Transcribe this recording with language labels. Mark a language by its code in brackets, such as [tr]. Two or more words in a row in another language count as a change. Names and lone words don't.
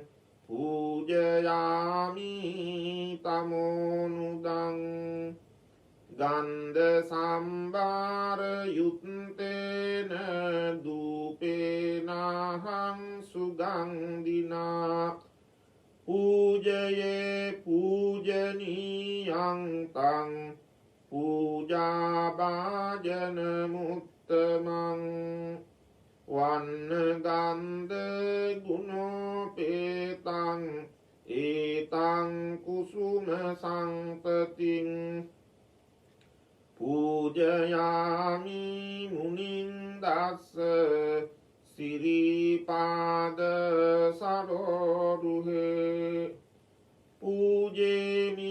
[pi] පූජයාමි තමෝනුදං ගන්ධ සම්භාර යුත්තේන දූපේනහං සුගන්ධිනා පූජයේ පූජනීයං තං පූජාභාජන මුත්තමං වන්න ගන්ධ ගුණෝපේතං ඒතං කුසුම සංපතින් පූජයාමි මුනින්දස්ස සිරිපාද සරෝරුහේ පූජේමි